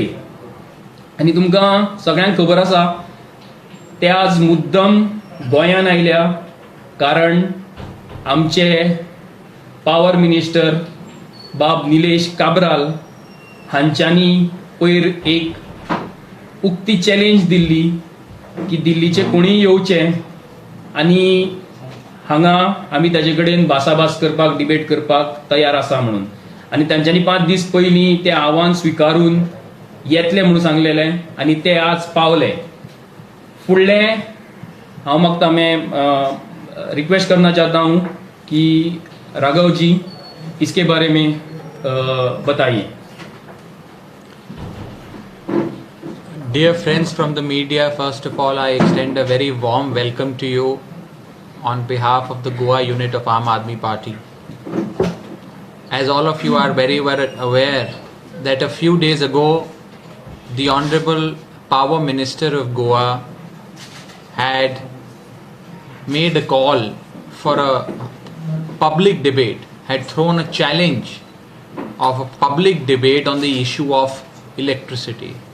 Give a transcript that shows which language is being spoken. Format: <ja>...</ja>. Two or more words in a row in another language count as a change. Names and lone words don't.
<kok>आनी तुमकां सगळ्यांक खबर आसा ते आज मुद्दम गोंयान आयल्या कारण आमचे</kok> <en>power minister</en> <kok>बाब निलेश काब्राल हांच्यांनी पयर एक उक्ती चॅलेंज दिल्ली की दिल्लीचे कोणीय येवचें आनी हांगा आमी ताजे कडेन भासाभास करपाक, डिबेट करपाक तयार आसा म्हणून. आनी तांच्यांनी 5 दीस पयलीं तें आव्हान स्विकारून येतले म्हणून सांगलेलें आनी ते आज पावले. फुडलें हांव मागता</kok> <hi>रिक्वेस्ट करना चाहता हूँ कि राघव जी इसके बारे में बताइए.</hi> <en>Dear friends from the media, first of all, I extend a very warm welcome to you on behalf of the Goa unit of Aam Aadmi Party. As all of you are very well aware that a few days ago, the Honorable Power Minister of Goa had made a call for a public debate, had thrown a challenge of a public debate on the issue of electricity.</en>